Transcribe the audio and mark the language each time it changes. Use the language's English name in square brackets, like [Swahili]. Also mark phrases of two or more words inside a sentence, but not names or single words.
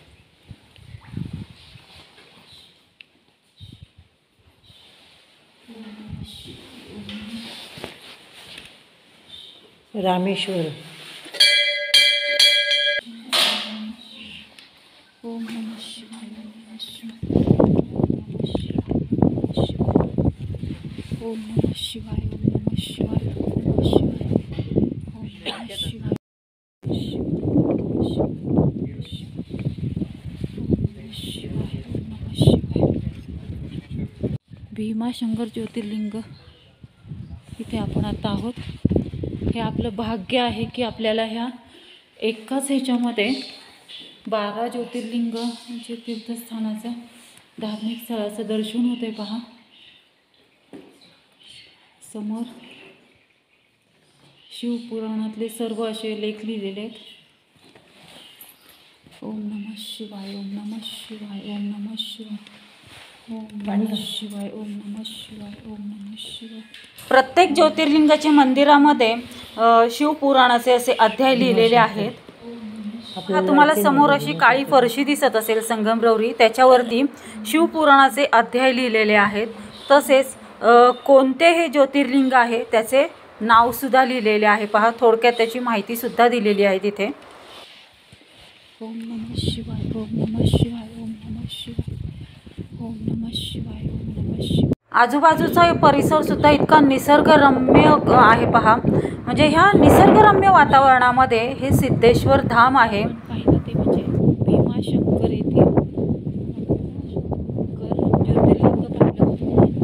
[Marathi] रामेश्वर [Sanskrit] ओम नमः शिवाय ओम नमः शिवाय ओम नमः शिवाय ओम नमः शिवाय [Marathi] भीमाशंकर ज्योतिर्लिंग इथे आपण आता आहोत। हे आपलं भाग्य आहे की आपल्याला ह्या एकाच ह्याच्यामध्ये 12 ज्योतिर्लिंग म्हणजे तीर्थस्थानाचं धार्मिक स्थळाचं दर्शन होते पहा। समोर शिवपुराणातले सर्व असे लेख लिहिलेले आहेत। [Sanskrit] ओम नमः शिवाय ओम नमः शिवाय ओम नमः शिवाय ओम नमः शिवाय ओम नमः शिवाय ओम नमः शिवाय। [Marathi] प्रत्येक ज्योतिर्लिंगाच्या मंदिरामध्ये शिवपुराणाचे असे अध्याय लिहिलेले आहेत। हा तुम्हाला समोर अशी काळी फरशी दिसत असेल संगमरवरी, त्याच्यावरती शिवपुराणाचे अध्याय लिहिलेले आहेत। तसेच कोणते हे ज्योतिर्लिंग आहे त्याचे नाव सुद्धा लिहिलेले आहे पहा। थोडक्यात त्याची माहिती सुद्धा दिलेली आहे तिथे। [Sanskrit] ओम नमः शिवाय ओम नमः शिवाय ओम नमः शिवाय ओम नमः शिवाय ओम नमः शिवाय। [Marathi] आजूबाजूचा परिसर सुद्धा इतका निसर्गरम्य आहे पहा। म्हणजे ह्या निसर्गरम्य वातावरणामध्ये हे सिद्धेश्वर धाम आहे। पाहिलं ते म्हणजे भीमाशंकर येथील ज्योतिर्लिंग पाहिलं।